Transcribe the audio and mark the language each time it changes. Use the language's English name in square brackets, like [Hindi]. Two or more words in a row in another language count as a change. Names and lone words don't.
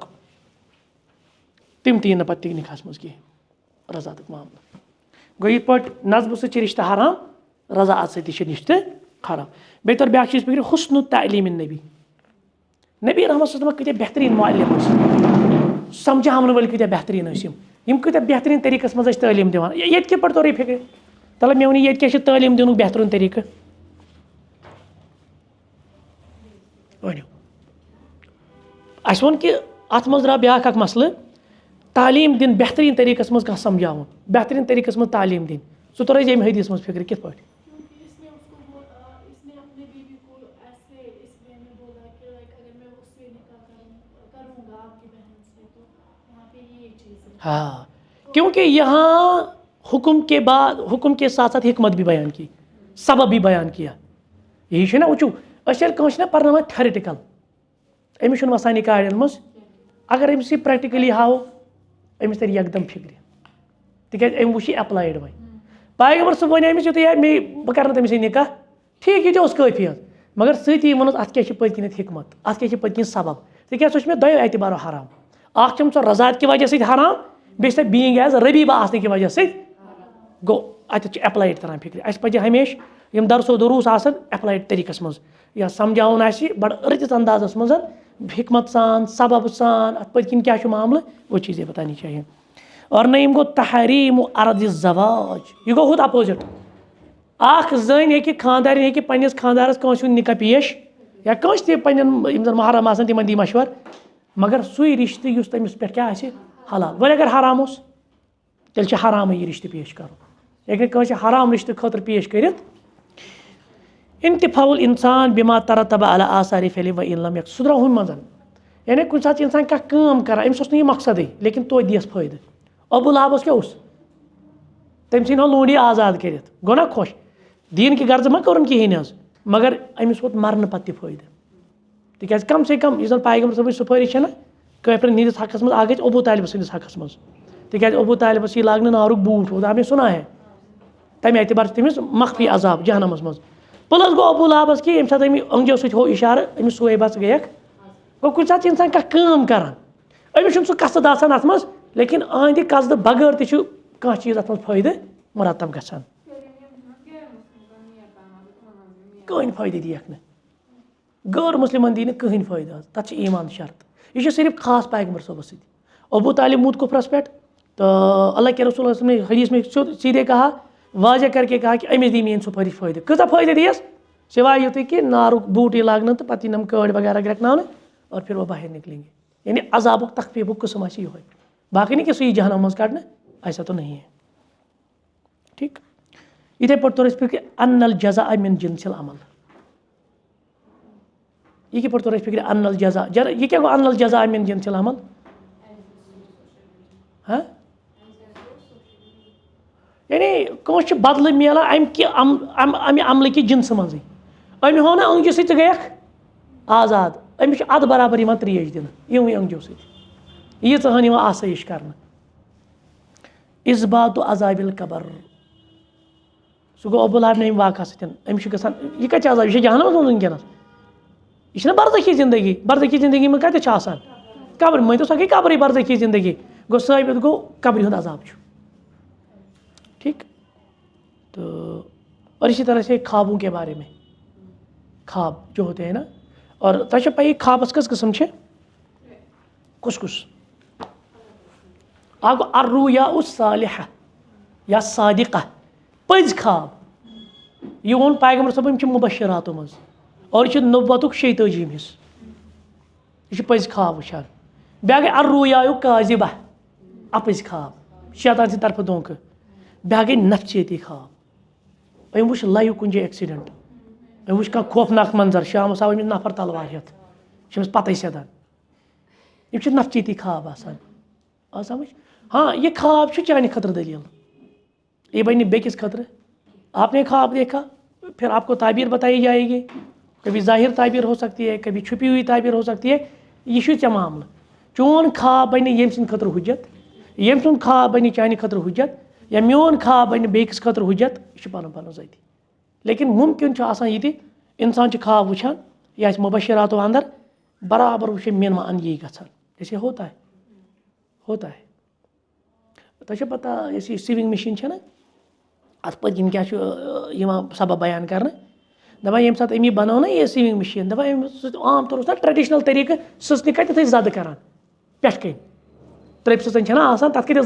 [Kashmiri] تِم تہِ یی نہٕ پَتہٕ تہِ نِکاحس منٛز کینٛہہ رضاعتُک معاملہٕ گوٚو یِتھ پٲٹھۍ نسبہٕ سۭتۍ چھِ رِشتہٕ حرام رضاعت سۭتۍ تہِ چھِ رِشتہٕ حرام بیٚیہِ توٚر بیٛاکھ چیٖز فِکرِ حُسنُ تعلیٖمِ نبی رحمت صلی کۭتیاہ بہتریٖن معلِم ٲسۍ سمجھاوَن وٲلۍ کۭتیاہ بہتریٖن ٲسۍ یِم کۭتیاہ بہتریٖن طریٖقَس منٛز ٲسۍ تعلیٖم دِوان ییٚتہِ کِتھ پٲٹھۍ توٚر یہِ فِکرِ تَلہٕ مےٚ ووٚن ییٚتہِ کیٛاہ چھِ تعلیٖم دِنُک بہتریٖن طریٖقہٕ ؤنِو اَسہِ ووٚن کہِ اَتھ منٛز درٛاو بیٛاکھ اکھ مسلہٕ تعلیٖم دِنۍ بہتریٖن طریٖقَس منٛز کانٛہہ سمجھاوُن بہتریٖن طریٖقَس منٛز تعلیٖم دِنۍ سُہ توٚر اَسہِ ییٚمہِ حدیٖث منٛز فِکرِ کِتھ پٲٹھۍ [Urdu] ہاں کیونکہ یہاں حکم کے بعد حکم کے ساتھ ساتھ حکمت بھی بیان کی سبب بھی بیان کیا [Kashmiri] یی چھُنہ وٕچھو أسۍ ییٚلہِ کٲنٛسہِ چھِنہ پَرناوان تھیورِٹِکَل أمِس چھُنہٕ وَسان یہِ کاڑٮ۪ن منٛز اگر أمِس یہِ پرٛٮ۪کٹِکٔلی ہاوو أمِس تَرِ یکدم فِکرِ تِکیٛازِ أمۍ وٕچھ یہِ اٮ۪پلایڈ وۄنۍ पैगम्बर صٲب وَنہِ أمِس یُتھُے مے بہٕ کَرٕ نہٕ تٔمِس سۭتۍ نِکاح ٹھیٖک یہِ تہِ اوس کٲفی حظ مگر سۭتی ووٚنُس اَتھ کیٛاہ چھِ پٔتۍ کِنٮ۪تھ حِکمت اَتھ کیٛاہ چھِ پٔتۍ کِنۍ سبب تِکیٛازِ سُہ چھُ مےٚ دۄیو اعتبارو حرام اَکھ چھَم سۄ رضاعت کہِ وجہ سۭتۍ حرام بیٚیہِ چھِ سۄ [English] being as [Kashmiri] ربیٖبہ آسنہٕ کہِ وجہ سۭتۍ گوٚو اَتٮ۪تھ چھُ ایپلایڈ تران فِکرِ اَسہِ پَزِ ہمیشہِ یِم درسو دروٗس آسان ایپلایڈ طریٖقَس منٛز یا سَمجھاوُن آسہِ بَڑٕ رٕتِس اندازَس منٛز حِکمت سان سبب سان اَتھ پٔتۍ کِنۍ کیٛاہ چھُ معاملہٕ [Urdu] وہ چیٖز بتانی چاہیے اور [Kashmiri] نٔیِم گوٚو تحریٖم عرض زواج یہِ گوٚو ہُتھ اپوزِٹ اَکھ زٔنۍ ہیٚکہِ خانٛدارِنۍ ہیٚکہِ پنٛنِس خانٛدارَس کٲنٛسہِ ہُنٛد نِکاح پیش یا کٲنٛسہِ تہِ پنٛنٮ۪ن یِم زَن محرم آسان تِمن دی مشوَرٕ مگر سُے رِشتہٕ یُس تٔمِس پٮ۪ٹھ کیٛاہ آسہِ حلال وۄنۍ اگر حرام اوس تیٚلہِ چھِ حرامٕے یہِ رِشتہٕ پیش کَرُن ہیٚکہِ نہٕ کٲنٛسہِ حرام رِشتہٕ خٲطرٕ پیش کٔرِتھ [Arabic] انتفاع الانسان بما ترتب على آثار فعل وإن لم [Kashmiri] يكن سُہ درٛاو ہُمہِ منٛز یعنی کُنہِ ساتہٕ چھِ اِنسان کانٛہہ کٲم کَران أمِس اوس نہٕ یہِ مقصدٕے لیکِن توتہِ دِیَس فٲیدٕ ابوٗلہبَس کیٛاہ اوس تٔمۍ ژھٕنۍ ہو لونٛڈی آزاد کٔرِتھ گوٚو نا خۄش دیٖن کہِ غرضہٕ ما کوٚرُن کِہیٖنۍ حظ مگر أمِس ووت مَرنہٕ پَتہٕ تہِ فٲیدٕ تِکیٛازِ کَم سے کَم یُس زَن پیغمبر صٲبٕنۍ سُفٲرِش چھَنہ کٲفرَن ہِنٛدِس حقَس منٛز اَکھ گژھِ ابوٗ طالب سٕنٛدِس حقَس منٛز تِکیٛازِ ابوٗ طالبَس یی لاگنہٕ نارُک بوٗٹھ [Urdu] وہ آپ نے سُنا ہے [Kashmiri] تَمہِ اعتبار چھِ تٔمِس مخفی عذاب جہنمَس منٛز پٕلَس گوٚو ابوٗلہبَس کہِ ییٚمہِ ساتہٕ أمۍ أنٛگجو سۭتۍ ہوو اِشارٕ أمِس سُویبہ ژٕ گٔیَکھ گوٚو کُنہِ ساتہٕ چھِ اِنسان کانٛہہ کٲم کَران أمِس چھُنہٕ سُہ قصد آسان اَتھ منٛز لیکِن أہنٛدِ قصدٕ بغٲر تہِ چھُ کانٛہہ چیٖز اَتھ منٛز فٲیدٕ مُرتب گژھان کٕہٕنۍ فٲیدٕ دِیَکھ نہٕ غٲر مُسلِمَن دی نہٕ کٕہٕنۍ فٲیدٕ حظ تَتھ چھِ ایٖمان شرط یہِ چھُ صرف خاص پیغمبر صٲبَس سۭتۍ ابوٗ طالب موٗد کُفرَس پٮ۪ٹھ تہٕ [Urdu] اللہ کے رسول نے حدیٖث میں سیٖدھے کہا واضح کر کے کہا کہ [Kashmiri] أمِس دی میٛٲنۍ سُفٲرِش فٲیدٕ کۭژاہ فٲیدٕ دِیَس سِواے یُتُے کہِ نارُک بوٗٹ یی لاگنہٕ تہٕ پَتہٕ یِنَم کٲڑۍ وغیرہ گرٛٮ۪کناونہٕ [Urdu] اور پھر وہ باہر نِکلیں گے [Kashmiri] یعنی عذابُک تخفیٖفُک قٕسم آسہِ یِہوے باقٕے نہٕ کہِ سُہ یی جہنم منٛز کَڑنہٕ [Urdu] ایسا تو نہیں ہے [Kashmiri] ٹھیٖک یِتھَے پٲٹھۍ توٚر اَسہِ فِکرِ [Arabic] اَن الجزاء من جنس العمل [Kashmiri] یہِ کِتھ پٲٹھۍ توٚر اَسہِ فِکرِ [Arabic] اَن الجزاء [Kashmiri] یہِ کیٛاہ گوٚو [Arabic] اَن الجزاء من جنس العمل [Kashmiri] ہاں یعنی کٲنٛسہِ چھُ بدلہٕ میلان اَمہِ عملہٕ کہِ جِنسہٕ منٛزٕے أمۍ ہوو نہ أنٛگجہِ سۭتۍ ژٕ گٔیَکھ آزاد أمِس چھُ اَدٕ برابر یِوان ترٛیش دِنہٕ یِموٕے أنٛگجو سۭتۍ ییٖژاہ ہن یِوان آسٲیِش کرنہٕ اِثباتُ [Arabic] عذابِ القبر [Kashmiri] سُہ گوٚو ابوٗلہب نہِ اَمہِ واقعہ سۭتۍ أمِس چھُ گژھان یہِ کَتہِ چھِ عذاب یہِ چھِ جہنمَس منٛز وٕنکیٚنَس یہِ چھِنہ برزخی زندگی منٛز کَتٮ۪تھ چھِ آسان قبر مٲنۍ تو سۄ گٔے قبرٕے برزخی زندگی گوٚو ثٲبت گوٚو قبرِ ہُنٛد عذاب چھُ ٹھیٖک [Urdu] تو اور اسی طرح سے خوابوں کے بارے میں خواب جو ہوتے ہیں نا اور [Kashmiri] تۄہہِ چھو پَیی خوابَس کٔژ قٕسم چھِ کُس اکھ گوٚو [Arabic] الرُّؤیا الصالحہ [Kashmiri] یا صادقہ پٔزۍ خواب یہِ ووٚن پیغمبر صٲبن یِم چھِ مُبشراتو منٛز اور یہِ چھُ نبوتُک 46 حِصہٕ یہِ چھُ پٔزۍ خواب وٕچھان بیٛاکھ گٔے [Arabic] الرُّؤیا کاذبہ [Kashmiri] اَپٕزۍ خواب شیطان سٕنٛدِ طرفہٕ دھونٛکہٕ بیٛاکھ گٔے نفسیٲتی خواب أمۍ وٕچھ لایِو کُنہِ جایہِ ایٚکسِڈنٛٹ أمۍ وٕچھ کانٛہہ خوفناک منظر شامَس آو أمِس نفر تلوار ہٮ۪تھ چھِ أمِس پَتَے سیٚدان یِم چھِ نفسیٲتی خواب آسان آو سمجھ ہاں یہِ خواب چھُ چانہِ خٲطرٕ دٔلیٖل یہِ بَنہِ بیٚکِس خٲطرٕ [Urdu] آپ نے خواب دیکھا پھر آپ کو تعبیر بتائی جائے گی کبھی ظاہر تعبیر ہو سکتی ہے کبھی چھپی ہوئی تعبیر ہو سکتی ہے [Kashmiri] یہِ چھُے ژےٚ معاملہٕ چون خواب بَنہِ ییٚمہِ سٕنٛدِ خٲطرٕ حُجت ییٚمہِ سُنٛد خواب بَنہِ چانہِ خٲطرٕ حُجت یا میون خواب بَنہِ بیٚکِس خٲطرٕ حُجت یہِ چھُ پَنُن پَنُن ذٲتی لیکِن مُمکِن چھُ آسان یہِ تہِ اِنسان چھُ خواب وٕچھان یہِ آسہِ مُبشراتو اندر برابر وٕچھِ مین اَن یی گژھان [Urdu] جیسے ہوتا [Kashmiri] ہے تۄہہِ چھو پَتہ یۄس یہِ [English] sewing machine [Kashmiri] چھےٚ نہ اَتھ پٔتۍ کِنۍ کیٛاہ چھُ یِوان سبب بیان کرنہٕ دَپان ییٚمہِ ساتہٕ أمۍ یہِ بَنٲو نہ یہِ [English] sewing machine [Kashmiri] دَپان أمۍ سۭتۍ عام طور اوس نہ ٹرٛیڈِشنَل طریٖقہٕ سٕژنہِ کَتٮ۪تھ ٲسۍ زَدٕ کران پٮ۪ٹھٕ کَنۍ ترٛٲپۍ سٕژَن چھَنہ آسان تَتھ کَتٮ۪تھ